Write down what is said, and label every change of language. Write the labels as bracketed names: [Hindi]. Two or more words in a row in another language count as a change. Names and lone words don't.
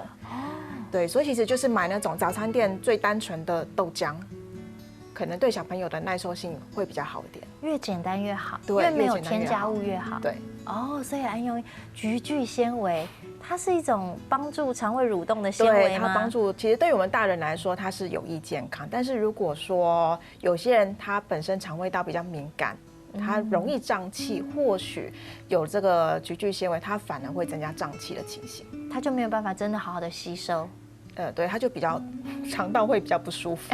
[Chinese] 對，所以其實就是買那種早餐店最單純的豆漿，可能對小朋友的耐受性會比較好一點。越簡單越好，對，越沒有添加物越好。對。所以安用菊苣纖維，它是一種幫助腸胃蠕動的纖維嗎？對，它幫助，其實對於我們大人來說，它是有益健康。但是如果說有些人他本身腸胃道比較敏感， 它容易胀气，或许有这个菊苣纤维，它反而会增加胀气的情形，它就没有办法真的好好的吸收。对，它就比较肠道会比较不舒服。